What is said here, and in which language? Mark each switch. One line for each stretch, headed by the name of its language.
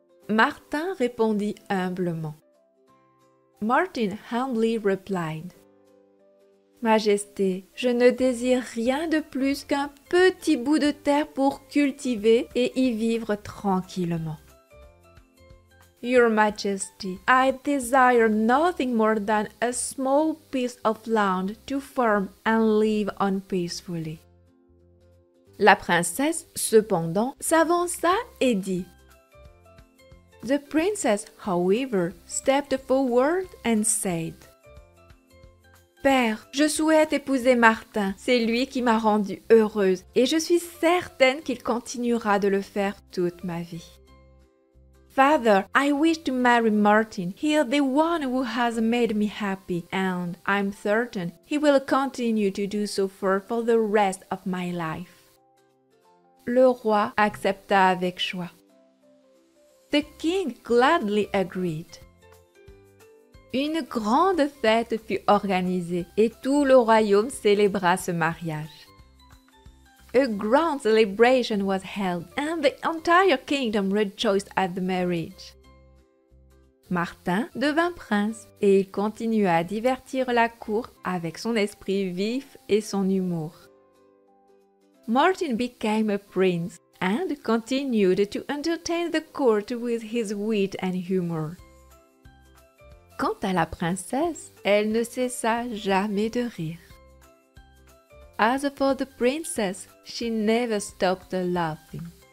French: Martin répondit humblement.
English: Martin humbly replied.
French: Majesté, je ne désire rien de plus qu'un petit bout de terre pour cultiver et y vivre tranquillement.
English: Your Majesty, I desire nothing more than a small piece of land to farm and live on peacefully.
French: La princesse, cependant, s'avança et dit.
English: The princess, however, stepped forward and said.
French: Père, je souhaite épouser Martin, c'est lui qui m'a rendue heureuse et je suis certaine qu'il continuera de le faire toute ma vie.
English: Father, I wish to marry Martin. He is the one who has made me happy, and I'm certain he will continue to do so for the rest of my life.
French: Le roi accepta avec joie.
English: The king gladly agreed.
French: Une grande fête fut organisée et tout le royaume célébra ce mariage.
English: A grand celebration was held and the entire kingdom rejoiced at the marriage.
French: Martin devint prince et il continua à divertir la cour avec son esprit vif et son humour.
English: Martin became a prince and continued to entertain the court with his wit and humor.
French: Quant à la princesse, elle ne cessa jamais de rire.
English: As for the princess, she never stopped laughing.